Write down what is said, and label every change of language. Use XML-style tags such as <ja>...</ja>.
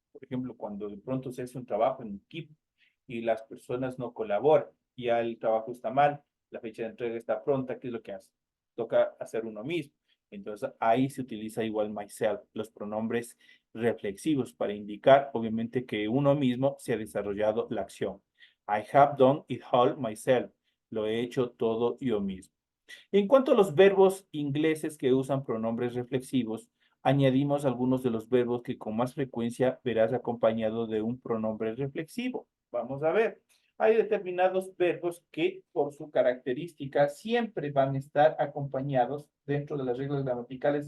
<es>Por ejemplo, cuando de pronto se hace un trabajo en equipo y las personas no colaboran, ya el trabajo está mal, la fecha de entrega está pronta, ¿qué es lo que hace? Toca hacer uno mismo. Entonces ahí se utiliza igual myself, los pronombres reflexivos para indicar obviamente que uno mismo se ha desarrollado la acción.</es> <en>I have done it all myself.</en> <es>Lo he hecho todo yo mismo. En cuanto a los verbos ingleses que usan pronombres reflexivos, añadimos algunos de los verbos que con más frecuencia verás acompañado de un pronombre reflexivo. Vamos a ver. Hay determinados verbos que por su característica siempre van a estar acompañados dentro de las reglas gramaticales.</es>